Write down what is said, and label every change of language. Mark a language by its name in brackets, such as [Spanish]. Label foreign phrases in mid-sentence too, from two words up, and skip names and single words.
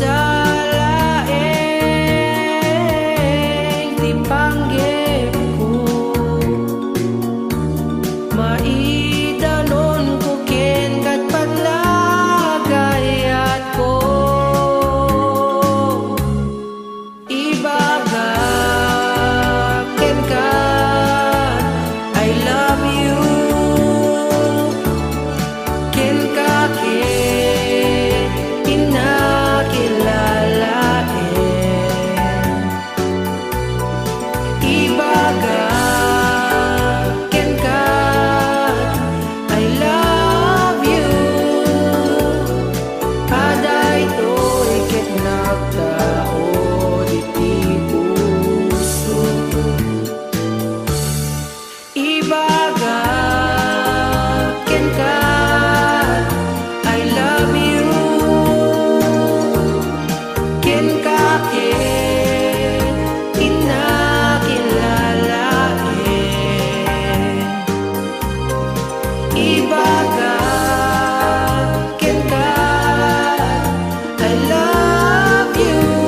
[Iloko] salaeng tipanggep ko maidanon ko ken kat panagayat ko ibaga ken kat [English] I love you [Iloko] ken ka ken inakilalaen ibaga ken kat [English] I love you [Iloko] aday to'y ket nagtao iti puso ibaga ken kat [English] I love you [Iloko] ken ka ken inakilalaen ibaga ken kat [English] I love you